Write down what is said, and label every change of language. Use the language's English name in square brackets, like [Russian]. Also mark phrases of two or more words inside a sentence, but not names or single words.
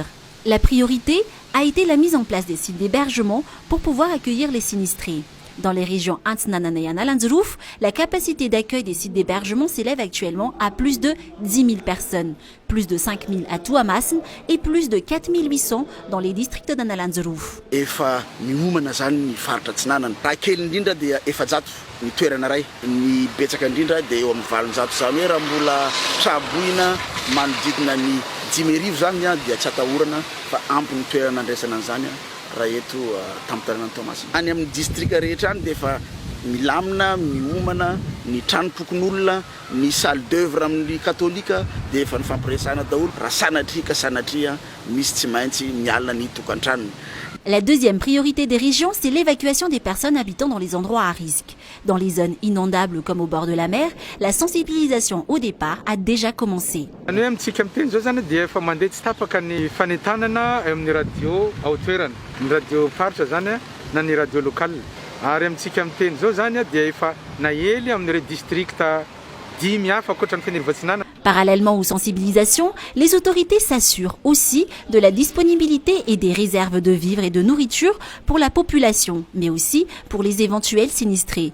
[French] La priorité a été la mise en place des sites d'hébergement pour pouvoir accueillir les sinistrés. Dans les régions Antsnanana et Analanzrouf, la capacité d'accueil des sites d'hébergement s'élève actuellement à plus de 10 000 personnes, plus de 5 000 à Tuamasne et plus de 4 800 dans les districts d'Analanzrouf. [Malagasy] Efa miomana zany ny faritra Antsinanana. Raha kely indrindra dia efajato ny toerana ray. Ny betsaka indrindra dia eo amin'ny valonjato zany hoe raha mbola traboina manodidina ny 10,000 zany dia tsy atahorana fa ampy ny toerana andraisana an'izany raha eto tamin'ny Tuamasina. Any amin'ny distrika rehetra any dia efa milamina, miomana, ny trano tokon'olona, ny [French] salle d'œuvre [Malagasy] amin'ny katolika dia efa nifampiresahana daholo. Raha sanatria misy tsy maintsy mialina ny tokantranony. [French] La deuxième priorité des régions, c'est l'évacuation des personnes habitant dans les endroits à risque. Dans les zones inondables comme au bord de la mer, la sensibilisation au départ a déjà commencé. Parallèlement aux sensibilisations, les autorités s'assurent aussi de la disponibilité et des réserves de vivres et de nourriture pour la population, mais aussi pour les éventuels sinistrés.